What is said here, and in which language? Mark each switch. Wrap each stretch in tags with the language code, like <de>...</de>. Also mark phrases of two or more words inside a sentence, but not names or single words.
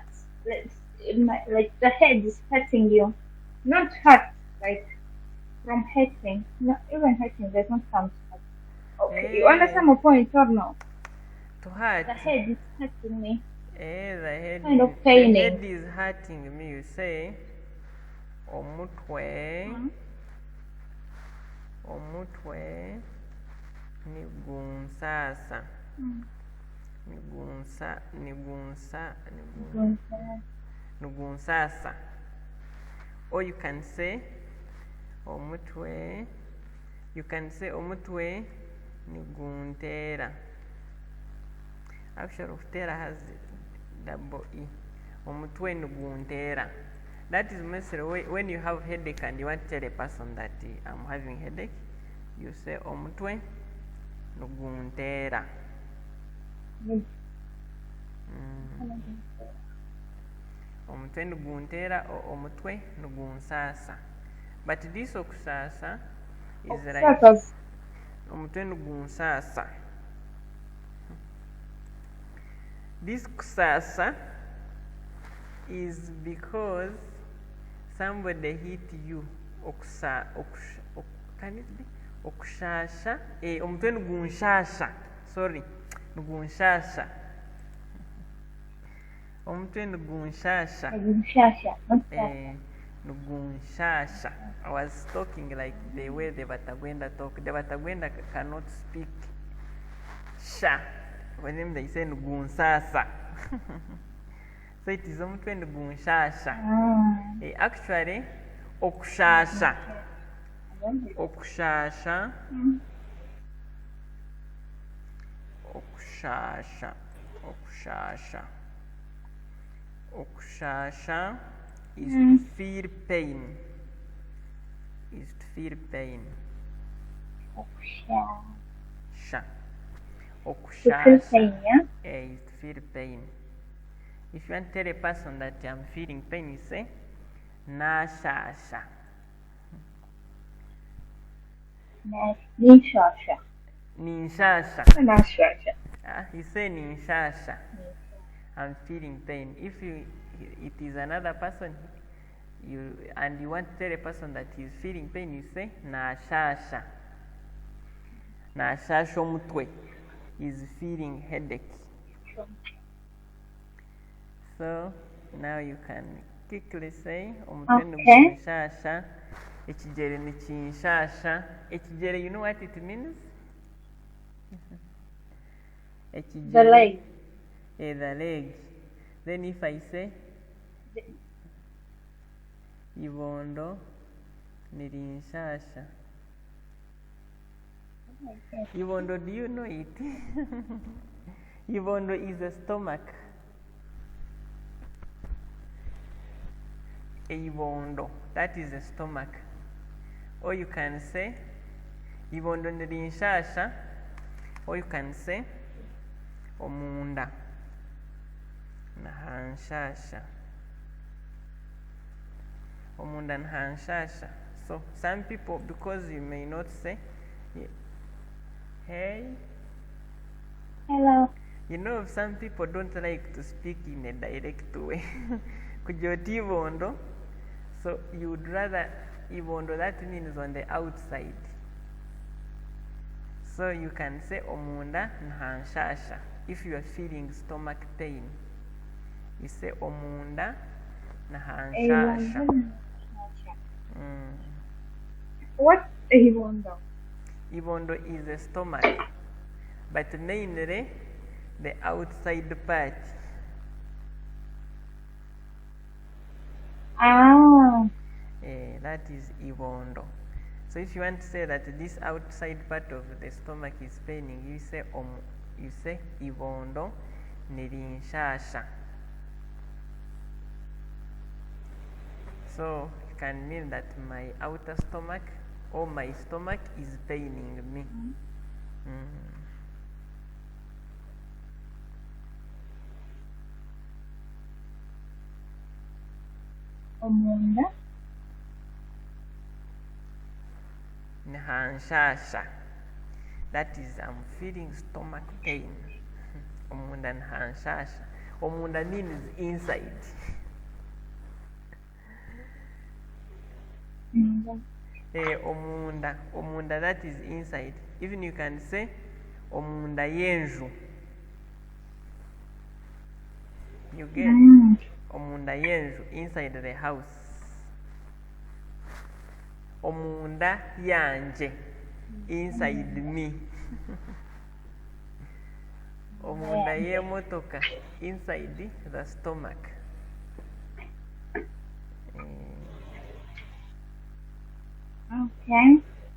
<en>Like the head is hurting you. Not hurt, like from hurting. Not even hurting does not sound hurt. Okay, you understand my point or no? To hurt. The head is hurting me. The head, kind of paining. The head is hurting me. You say omutwe.</en> <nyn>Omutwe nigunsasa. Nigunsasa.</nyn> <en>Or you can say omutwe. You can say</en> <nyn>omutwe niguntera.</nyn> <en>Actually, uftera has double E.</en> <nyn>Omutwe niguntera.</nyn> <en>That is mostly when you have headache and you want to tell a person that I'm having headache, you say</en> <nyn>omutwe nuguntera. Omutwe nuguntera or omutwe nugunsasa.</nyn> <en>But this okusasa is like</en> <nyn>omutwe nugunsasa.</nyn> <en>This kusasa is because somebody hit you. Can it be?</en> <nyn>Okushasha. Omutwe nugunshasha. Sorry. Nugunshasha. Omutwe nugunshasha. Nugunshasha.</nyn> <en>I was talking like the way the Batagwenda talk. The Batagwenda cannot speak sha. When they say nugunsasa. So it is</en> <nyn>omutwe nugunshasha. Actually, okushasha. Okushasha. Okushasha. Okushasha.</nyn> <en>Okushasha is to feel pain. Is to feel pain. Okusha. Okushasha is to feel pain. If you want to tell a person that I'm feeling pain, you say nashasha.</en> <nyn>Ninshasha. Ninshasha. Nashasha.</nyn> <en>You say ninshasha. I'm feeling pain. If it is another person, you want to tell a person that he's feeling pain, you say nashasha.</en> <nyn>Nashasha omutwe</nyn> <en>is feeling headache. So now you can quickly say</en> <nyn>omutwe nugunshasha. Ekigere nikinshasha. Ekigere,</nyn> <en>you know what it means? The leg. The leg. Then if I say</en> <nyn>ibondo nirinshasha. Ibondo,</nyn> <en>do you know it? Ibondo is the stomach. Ibondo, that is the stomach. Or you can say</en> <nyn>ibondo nirinshasha.</nyn> <en>Or you can say</en> <nyn>omunda nahanshasha. Omunda nahanshasha.</nyn> <en>So some people, because you may not say hey, hello, You know, some people don't like to speak in a direct way.</en> <nyn>Kujoti ibondo.</nyn> <en>So you would rather ibondo, that means on the outside. So you can say</en> <nyn>omunda nhanshasha</nyn> <en>if you are feeling stomach pain. You say</en> <nyn>omunda nhanshasha.</nyn> <en>What's ibondo? Ibondo is the stomach, but mainly the outside part. That is ibondo. So if you want to say that this outside part of the stomach is paining, you say</en> <nyn>ibondo nirinshasha.</nyn> <en>So it can mean that my outer stomach or my stomach is paining me.</en> <nyn>Omunda nhanshasha.</nyn> <en>That is, I'm feeling stomach pain.</en> <nyn>Omunda nhanshasha.</nyn> <en>Omunda means inside. Omunda, that is inside. Even you can say</en> <nyn>omunda yenju.</nyn> <en>You get</en> <nyn>omunda yenju,</nyn> <en>inside the house.</en> <nyn>Omunda yanje,</nyn> <en>inside me.</en> <nyn>Omunda yemotoka,</nyn> <en>inside the stomach. Okay.</en>